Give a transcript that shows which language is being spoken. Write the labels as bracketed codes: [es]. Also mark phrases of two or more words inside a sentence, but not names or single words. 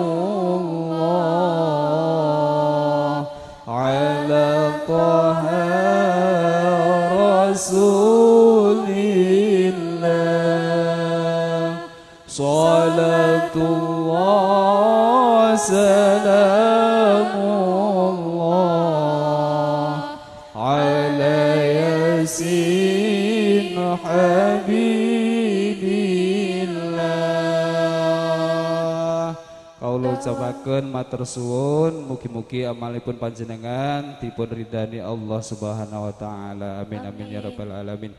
[ar] الله على طه رسول الله صلاة الله سلام الله على ياسين حبيب الله. [jv] Kaula ucapaken matur suwun mugi-mugi amalipun panjenengan dipun ridani Allah [ar] سبحانه وتعالى. آمين آمين يا رب العالمين.